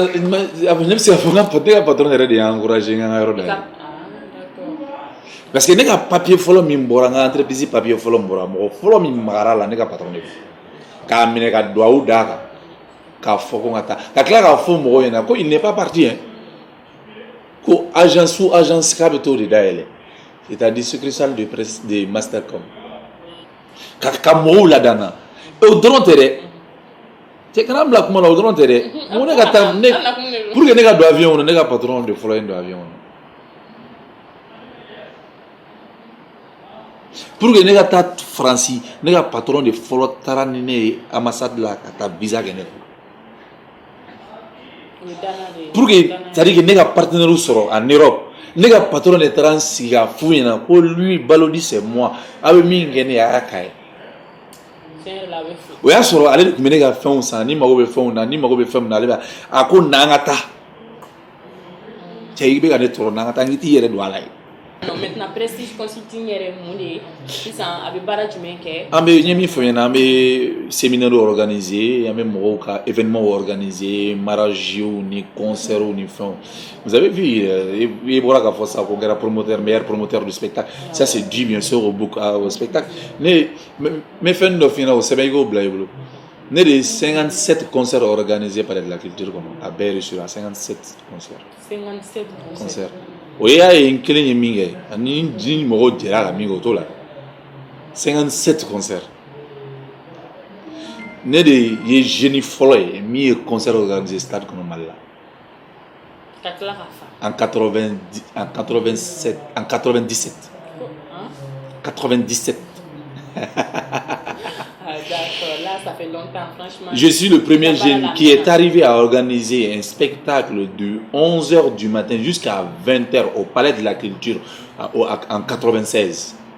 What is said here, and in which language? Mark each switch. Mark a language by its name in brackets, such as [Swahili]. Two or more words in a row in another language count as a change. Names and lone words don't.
[Bambara] ne bɛ se ka fɔ ne ka patron yɛrɛ de y'a encouragé n ka yɔrɔ dayɛlɛ. parce que ne ka papier fɔlɔ min bɔra n ka entreprise papier fɔlɔ min bɔra mɔgɔ fɔlɔ min magara la ne ka patron de k'a minɛ ka duwawu d'a kan k'a fɔ ko n ka taa ka tila k'a fɔ mɔgɔw ɲɛna ko [French] il n'est pas parti hein [Bambara] ko agence k'a bɛ t'o de dayɛlɛ [French] c'est-à-dire succursale de presse de Mastercom. [Bambara] Ka mɔgɔw ladana o dɔrɔn tɛ dɛ cɛ kana bila kuma la o dɔrɔn tɛ dɛ mun ne ka taa ne [French] pour que [Bambara] ne ka don avion kɔnɔ ne ka patron de fɔlɔ ye don avion kɔnɔ [French] pour que [Bambara] ne ka taa Faransi ne ka patron de fɔlɔ taara ni ne ye ambassade la ka taa visa kɛ ne la [French] pour que c'est-à-dire que [Bambara] ne ka partenaire sɔrɔ [French] en Europe [Bambara] ne ka patron de taara n sigi ka f'u ɲɛna ko [French] lui Balodi c'est moi [Bambara] a bɛ min kɛ ne ye a y'a k'a ye o y'a sɔrɔ ale de tun bɛ ne ka fɛnw san ni mago bɛ fɛnw na ni mago bɛ fɛn min na ale bɛ a ko na an ka taa cɛ i bɛ ka ne tɔɔrɔ na an ka taa n k'i t'i yɛrɛ don a la ye. [French] Non, maintenant [Bambara] Prestige Consulting yɛrɛ mun de sisan a bɛ baara jumɛn kɛ. An bɛ n ye min fɔ ɲɛna an bɛ [French] séminaire organiser [Bambara] an bɛ mɔgɔw ka [French] événement organiser mariages [Bambara] ni concerts ni fɛnw [French] vous avez vu [Bambara] i bɔra k'a fɔ sa ko n kɛra [French] promoteur meilleur promoteur du spectacle ça c'est dû bien sûr au spectacle [Bambara] ne n bɛ fɛn dɔ f'i ɲɛna o sɛbɛn i k'o bila i bolo ne de ye 57 [French] concerts organisés par de la culture [Bambara] kɔnɔ a bɛɛ [French] réussi à 57 concerts. [Bambara] 57 concerts. O y'a ye n kelen ye min kɛ ani ni mɔgɔw jɛra ka min kɛ o t'o la 57 concerts ne de ye jeune fɔlɔ ye min ye [French] concert organisé [Bambara] stade kɔnɔ Mali la ka tila ka fa [French] en 97 en 97 97 d'accord, là ça fait longtemps franchement. Je suis le premier jeune qui est arrivé à organiser un spectacle de 11h du matin jusqu'à 20h au Palais de la Culture en 96.